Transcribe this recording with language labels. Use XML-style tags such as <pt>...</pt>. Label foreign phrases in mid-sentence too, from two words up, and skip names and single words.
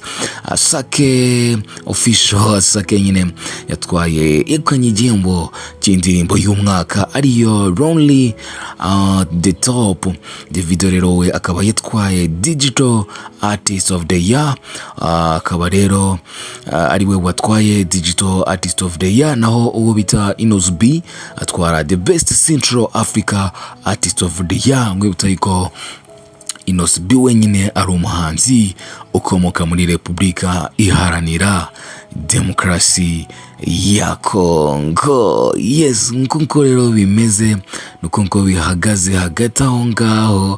<rw>Asake nyine yatwaye igihembo cy'indirimbo y'umwaka ariyo Lonely the Top. Davido rero we akaba yatwaye Digital Artist of the Year, akaba rero Ariwe watwaye Digital Artist of the Year, naho uwo bita Inos B atwara the Best Central Africa Artist of the Year. Mwibutsa yuko Inos B wenyine ari umuhanzi ukomoka muri Repubulika Iharanira Demokarasi ya Kongo. Yes, nkuko rero bimeze nuko bihagaze hagati aho ngaho.</rw>